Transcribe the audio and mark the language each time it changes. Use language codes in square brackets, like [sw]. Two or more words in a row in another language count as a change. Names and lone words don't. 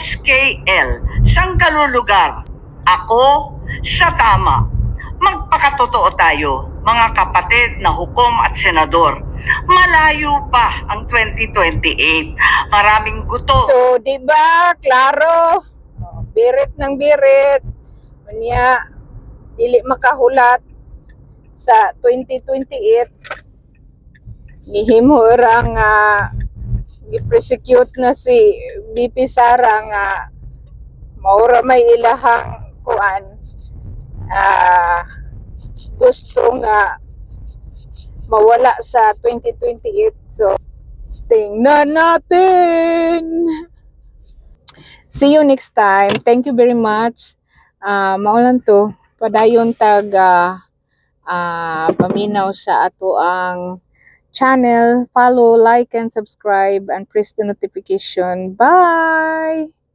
[tl] SKL, saan ka lulugar? Ako, sa tama. Magpakatotoo tayo, mga kapatid na hukom at senador. Malayo pa ang 2028. Maraming guto. So, di ba, klaro, birit ng birit, [ceb] niya, dili makahulat sa 2028, gihimo ra nga, gi-prosecute na si BP Sara nga, maura may ilahang kuan, gusto nga mawala sa 2028. [tl] So, tingnan natin. [en] See you next time. Thank you very much. [ceb] Maulan to. Padayon tag paminaw sa ato ang channel. [en] Follow, like, and subscribe, and press the notification. Bye!